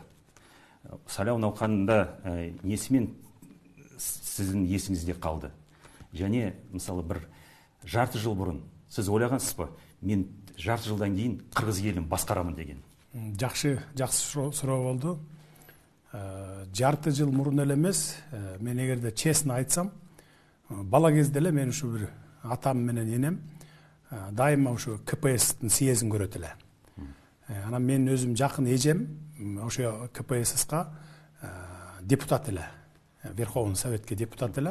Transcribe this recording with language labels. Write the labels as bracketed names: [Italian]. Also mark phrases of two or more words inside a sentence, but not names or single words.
[Kazakh] Сайлау науқанында несімен сіздің есіңізде қалды? Және, мысалы, бір жарты жыл бұрын сіз ойлағансыз ба, мен жарты жылдан кейін қырғыз елін басқарамын деген? Жақсы сұрау болды. [Kyrgyz] Жарты жыл мұрын эле эмес, мен эгерде честно айтсам, бала кезде эле мен ушу бир атам менен энем дайыма ушу КПСстин съездин көрөт эле. Анан мен өзүм жакын эжем ошо КПССка депутат эле, Верховный Советке депутат эле.